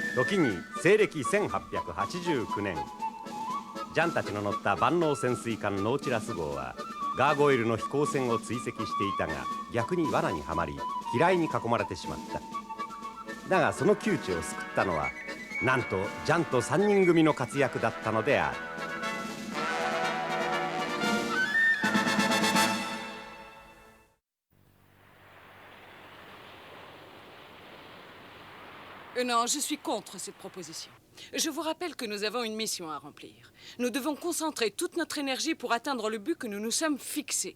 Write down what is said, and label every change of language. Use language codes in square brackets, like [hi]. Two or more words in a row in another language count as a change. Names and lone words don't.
[ja] 時に西暦1889年、ジャンたちの乗った万能潜水艦ノーチラス号はガーゴイルの飛行船を追跡していたが、逆に罠にはまり機雷に囲まれてしまった。だがその窮地を救ったのはなんとジャンと3人組の活躍だったのである。 [fr] Non, je suis contre cette proposition. Je vous rappelle que nous avons une mission à remplir. Nous devons concentrer toute notre énergie pour atteindre le but que nous nous sommes fixés.